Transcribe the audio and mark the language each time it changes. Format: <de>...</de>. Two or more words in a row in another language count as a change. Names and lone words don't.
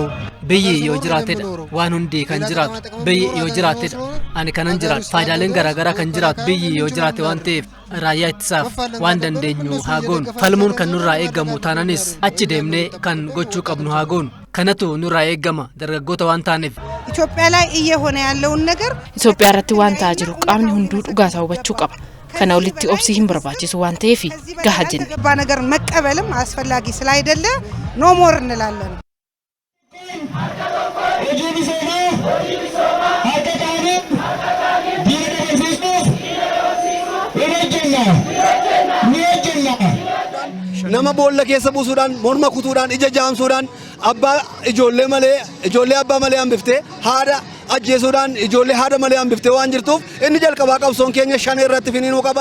<om>Biyyi yoo jiraatedha waan hundi kan jiraatu. Biyyi yoo jiraatedha ani kanan jiraatu. Faayidaaleen garaagaraa kan jiraatu biyyi yoo jiraate waan ta'eef raayyaa ittisaaf waan dandeenyu haa goonu. Falmuun kan nurraa eegamu taananis achi deemnee kan gochuu qabnu haa goonu. Kanatu nurraa eegama dargaggoota waan taaneef.</om> <am>ኢትዮጵያ ላይ እየሆነ ያለውን ነገር</am> <om>ኢትዮጵያ irratti waan ta'aa jiru qaamni hunduu dhugaataa hubachuu qaba. Kana olitti obsii hin barbaachisu waan ta'eef gahaa jenna.</om> <am>ገባ ነገር መቀበልም አስፈላጊ ስላይደለ</am> <en>no more</en> <am>እንላለን።</am> <om>nama boolla keessa buusuudhaan morma kutuudhaan ija jaamsuudhaan abbaa ijoollee abbaa malee hambiftee haadha ajjeesuudhaan ijoollee haadha malee hambiftee waan jirtuuf inni jalqabaa qabsoon keenya shan irratti finiinuu qaba.</om>